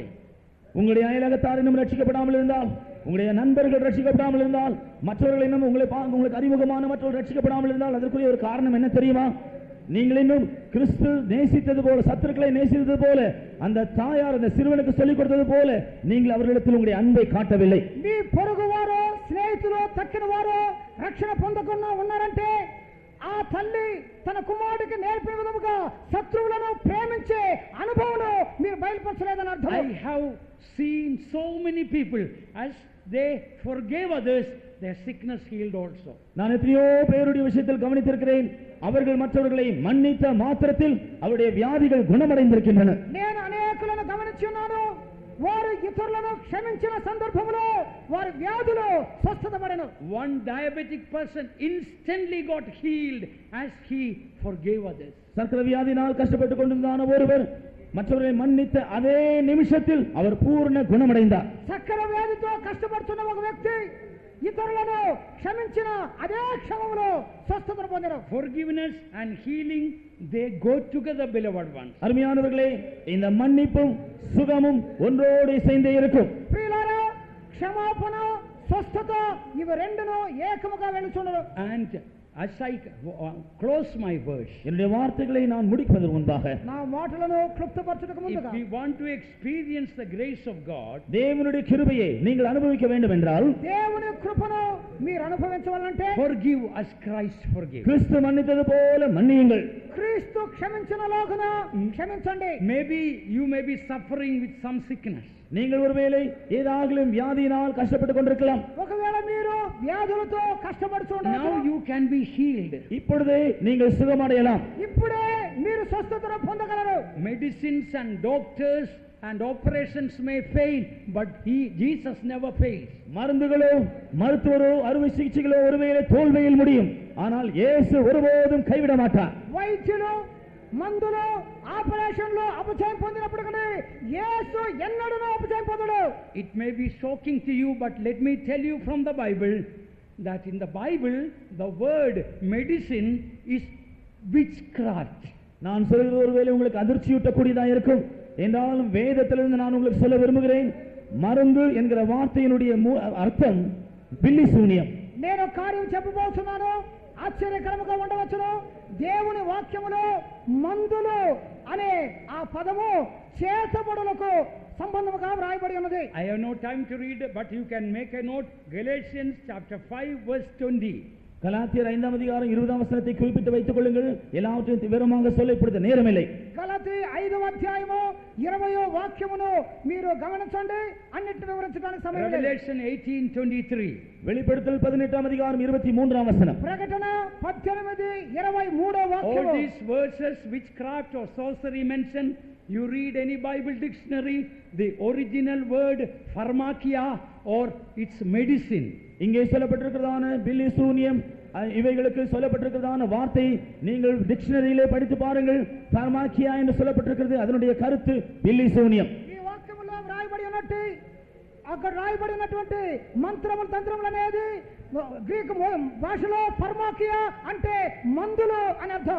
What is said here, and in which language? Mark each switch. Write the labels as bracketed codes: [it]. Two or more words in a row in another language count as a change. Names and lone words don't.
[ta] உங்களுடைய அயலகத்தார் இன்னும் ரட்சிக்கப்படாமல் இருந்தால், உங்களுடைய நண்பர்கள் ரட்சிக்கப்படாமல் இருந்தால், மற்றவர்கள் இன்னும் உங்களுக்கு அறிமுகமான மற்றவர்கள் ரட்சிக்கப்படாமல் இருந்தால் அதற்குரிய ஒரு காரணம் என்ன தெரியுமா? நீங்கள் இன்னும் கிறிஸ்து நேசித்தது போல, சத்துருக்களை நேசித்தது போல, அந்த தாயார் அந்த சிறுவனுக்கு சொல்லிக் கொடுத்தது போல நீங்கள் அவர்களிடத்தில் உங்களுடைய அன்பை காட்டவில்லை. [te] మీ పొరుగువారో స్నేహితులు తక్కిన వారో రక్షణ పొందకుండా ఉన్నారంటే ఆ తల్లి తన కుమారుడికి నేర్పిన విధముగా శత్రువులను ప్రేమించే అనుభవం మీరు బయలుపరచలేదని అర్థం. [en] I have seen so many people, as they forgave others, their sickness healed also. [ta] நான் எத்தனையோ பேருடைய விஷயத்தில் கவனித்திருக்கிறேன். அவர்கள் மற்றவர்களை மன்னித்த மாத்திரத்தில் அவருடைய வியாதிகள் குணமடைந்திருக்கின்றன. [te] నేను అనేకులను గమనించి ఉన్నాను. వారు ఇతరులను క్షమించిన సందర్భంలో వారి వ్యాధులు స్వస్థత పడెను. [en] One diabetic person instantly got healed as he forgave others. [ta] சர்க்கரை வியாதினால் கஷ்டப்பட்டுக் கொண்டிருந்தான ஒருவர் மற்றவர்களை மன்னித்த அதே நிமிஷத்தில் அவர் பூர்ண குணமடைந்தார். [te] చక్కెర వ్యాధితో కష్టపడుతున్న ఒక వ్యక్తి ఇతరులను క్షమించిన అదే క్షణంలో స్వస్థతను పొందారు. [en] Forgiveness and healing, they go together, beloved ones. [ta] அருமையானவர்களே, இந்த மன்னிப்பும் சுகமும் ஒன்றோடு சேர்ந்தே இருக்கும். [te] ప్రియులారా, క్షమాపణ స్వస్థత ఇవి రెండును ఏకముగా వెళుచున్నారు. [en] And as I close my verse, [ta] என்னுடைய வார்த்தைகளை நான் முடிப்பதற்கு முன்பாக [te] నా మాటలను క్లుప్తపరచుటకు [en] if [te] ముందుగా [en] we want to experience the grace of God, [ta] தேவனுடைய கிருபையை நீங்கள் அனுபவிக்க வேண்டும் என்றால் [te] దేవుని కృపను మీరు అనుభవించవాలంటే [en] forgive as Christ forgave. [ta] கிறிஸ்து மன்னித்தது போல மன்னியுங்கள். [te] క్రీస్తు క్షమించినలాగున క్షమించండి. [en] Maybe you may be suffering with some sickness. [ta] நீங்கள் ஒருவேளை ஏதாகிலும் வியாதியினால் கஷ்டப்பட்டுக் கொண்டிருக்கலாம். [te] ఒకవేళ మీరు వ్యాధులతో కష్టపడుతుండవచ్చు. [en] Now you can be healed. [ta] இப்பொழுதே நீங்கள் சுகமடையலாம். [te] ఇప్పుడే మీరు స్వస్థతను పొందగలరు. [en] Medicines and doctors and operations may fail, but Jesus never fails. [ta] மருந்துகளோ மருத்துவரோ அறுவை சிகிச்சைகளோ ஒருவேளை தோல்வியில் முடியும், ஆனால் இயேசு ஒருபோதும் கைவிட மாட்டார். [te] వైద్యులు మందులు ఆపరేషన్లు అపజయం పొందినప్పుడు యేసు ఎన్నడూ అపజయం పొందడు. [en] It may be shocking to you, but let me tell you from the Bible that in the Bible the word medicine is witchcraft. [ta] நான் சொல்கிறது ஒருவேளை உங்களுக்கு அதிர்ச்சியூட்டக்கூடியதாக இருக்கும் என்றாலும் வேதத்திலிருந்து நான் உங்களுக்கு சொல்ல விரும்புகிறேன், மருந்து என்கிற வார்த்தையினுடைய அர்த்தம் பில்லி சூனியம். [te] నేను కార్యం చెప్పబోతున్నాను, ఆశ్చర్యకరముగా ఉండవచ్చును. దేవుని వాక్యములో మందులు అనే ఆ పదము చేతబడులకు సంబంధముగా వ్రాయబడి ఉన్నది. [en] I have no time to read, but you can make a note. Galatians chapter 5 verse 20. [ta] கலாத்தியர் 5ஆம் அதிகாரம் 20ஆம் வசனத்தை குறிப்பிட்டு வைத்துக் கொள்ளுங்கள். எல்லாவற்றையும் விவரமாக சொல்ல இப்பொழுது நேரமில்லை. [te] గలతీ 5వ అధ్యాయము 20వ వాక్యమును మీరు గమనించండి, అన్నిటిని వివరించడానికి సమయం లేదు. [en] Revelation 18:23. [ta] வெளிப்படுத்தல் 18ஆம் அதிகாரம் 23ஆம் வசனம். [te] ప్రకటన 18:23వ [en] All [te] వాక్యము. [en] these verses, witchcraft or sorcery mentioned, you read any Bible dictionary, the original word pharmakia or its medicine. [ta] இங்கே சொல்லப்பட்டிருக்கிறதான பில்லி சூனியம் இவைகளுக்கு சொல்லப்பட்டிருக்கிறதான வார்த்தை நீங்கள் டிக்ஷனரியிலே படித்து பாருங்கள். பார்மாக்கியா என்று சொல்லப்பட்டிருக்கிறது, அதனுடைய கருத்து பில்லி சூனியம். [te] ఈ వాక్యములో వ్రాయబడి ఉన్నట్టు అక్కడ రాయబడినటువంటి మంత్రము తంత్రములు అనేది గ్రీకు భాషలో ఫార్మాకియా అంటే మందులు అని అర్థం.